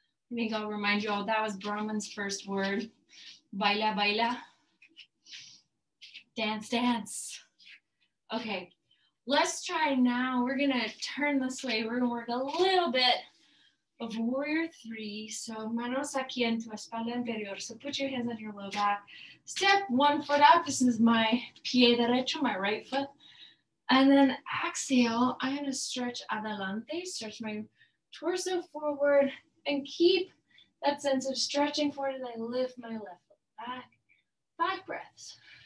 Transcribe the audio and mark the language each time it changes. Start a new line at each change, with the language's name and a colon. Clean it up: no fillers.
English: I think I'll remind you all that was Brahman's first word.
Spanish: Baila, baila.
English: Dance, dance. Okay, let's try now. We're gonna turn this way. We're gonna work a little bit of warrior 3.
Spanish: So manos aquí en tu espalda inferior.
English: So put your hands on your low back. Step one foot out. This is my
Spanish: pie derecho,
English: my right foot. And then exhale, I'm gonna stretch adelante, stretch my torso forward, and keep that sense of stretching forward as I lift my left foot back. 5 breaths.